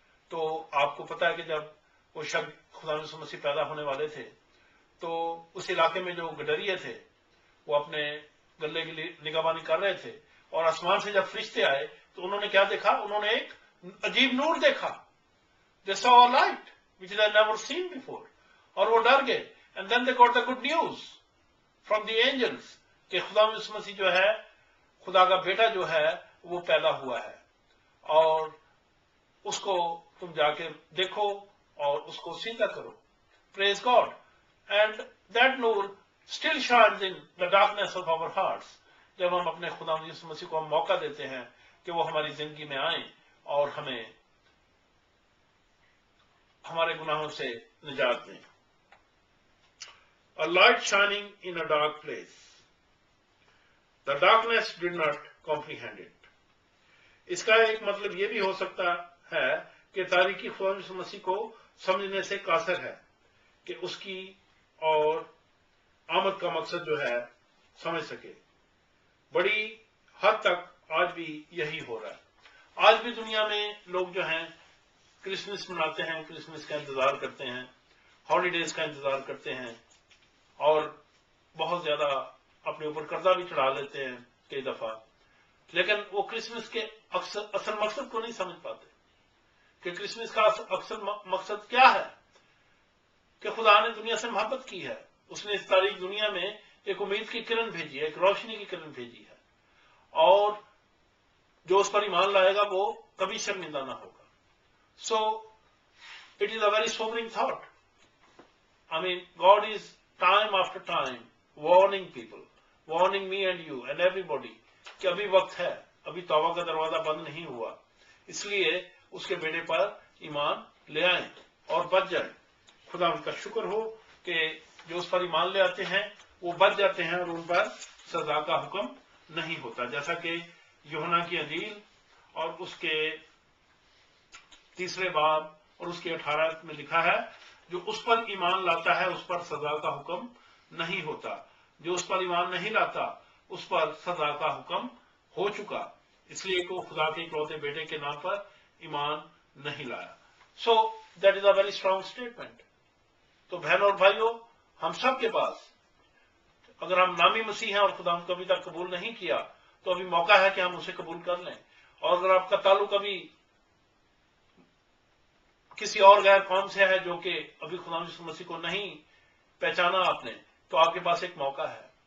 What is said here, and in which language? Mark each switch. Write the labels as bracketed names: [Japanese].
[Urdu] تو آپ کو پتا ہے کہ جب وہ شخص خدا یسوع مسیح پیدا ہونے والے تھے تو اس علاقے میں جو گڈریے تھے وہ اپنے گلے کی نگہبانی کر رہے تھے اور آسمان سے جب فرشتے آئے تو انہوں نے کیا دیکھا؟ انہوں نے ایک عجیب نور دیکھا. [English] They saw a light which they had never seen before. [Urdu] اور وہ ڈر گئے. [English] And then they got the good news from the angels [Urdu] کہ خدا یسوع مسیح جو ہے خدا کا بیٹا جو ہے وہ پیدا ہوا ہے اور اس کو تم جا کے دیکھو اور اس کو سیدھا کرو. [English] Praise God. And that nur still shines in the darkness of our hearts. [Urdu] جب ہم اپنے خدا یسوع مسیح کو ہم موقع دیتے ہیں کہ وہ ہماری زندگی میں آئیں اور ہمیں ہمارے گناہوں سے نجات دیں. [English] A light shining in a dark place. The darkness did not comprehend it. [Urdu] اس کا ایک مطلب یہ بھی ہو سکتا ہے کہ تاریکی خدا یسوع مسیح کو سمجھنے سے قاصر ہے کہ اس کی اور آمد کا مقصد جو ہے سمجھ سکے. بڑی حد تک آج بھی یہی ہو رہا ہے. آج بھی دنیا میں لوگ جو ہیں کرسمس مناتے ہیں, کرسمس کا انتظار کرتے ہیں, ہالیڈیز کا انتظار کرتے ہیں اور بہت زیادہ اپنے اوپر قرضہ بھی چڑھا لیتے ہیں کئی دفعہ, لیکن وہ کرسمس کے اصل مقصد کو نہیں سمجھ پاتے کہ کرسمس کا اصل مقصد کیا ہے. کہ خدا نے دنیا سے محبت کی ہے, اس نے اس تاریک دنیا میں ایک امید کی کرن بھیجی ہے, ایک روشنی کی کرن بھیجی ہے اور جو اس پر ایمان لائے گا وہ کبھی شرمندہ نہ ہوگا. [English] So it is a very sobering thought. I mean, God is time after time warning people, warning me and you and everybody [Urdu] کہ ابھی وقت ہے, ابھی توبہ کا دروازہ بند نہیں ہوا, اس لیے اس کے بیٹے پر ایمان لے آئیں اور بچ جائیں. خدا ان کا شکر ہو کہ جو اس پر ایمان لے آتے ہیں وہ بچ جاتے ہیں اور ان پر سزا کا حکم نہیں ہوتا, جیسا کہ یوحنا کی انجیل اور اس کے 3 باب اور اس کے 18 میں لکھا ہے, جو اس پر ایمان لاتا ہے اس پر سزا کا حکم نہیں ہوتا, جو اس پر ایمان نہیں لاتا اس پر سزا کا حکم ہو چکا, اس لیے کہ وہ خدا کے اکلوتے بیٹے کے نام پر ایمان نہیں لایا. [English] So that is a very strong statement. [Urdu] تو بہنوں اور بھائیوں, ہم سب کے پاس اگر ہم نامی مسیح ہیں اور خدا ہم کو ابھی تک قبول نہیں کیا تو ابھی موقع ہے کہ ہم اسے قبول کر لیں. اور اگر آپ کا تعلق ابھی کسی اور غیر قوم سے ہے جو کہ ابھی خدا یسوع مسیح کو نہیں پہچانا آپ نے, تو آپ کے پاس ایک موقع ہے.